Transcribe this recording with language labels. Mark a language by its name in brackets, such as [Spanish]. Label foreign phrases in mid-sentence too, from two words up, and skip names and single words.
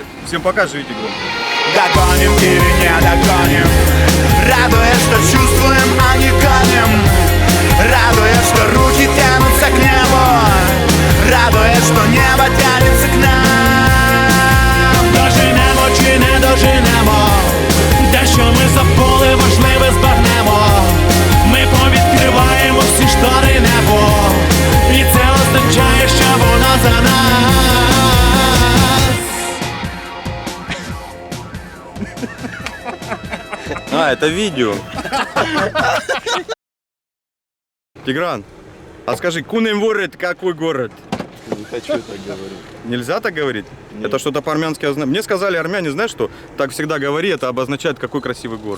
[Russian] Всем пока, живите громко. Догоним или не догоним, радует, что чувствуем, а не гоним. Радует, что руки тянутся к небу. Радует, что небо тянется к нам. [Ukrainian] Доженемо чи не доженемо, дещо ми забули, важливе збагнемо. Ми повідкриваємо всі штори небо, і це означає, що воно за нас. [Russian] Да, это видео. Тигран, а скажи, Кунем-Ворет какой город? Не хочу так говорить. Нельзя так говорить? Это что-то по-армянски означает. Мне сказали армяне, знаешь что? Так всегда говори, это обозначает какой красивый город.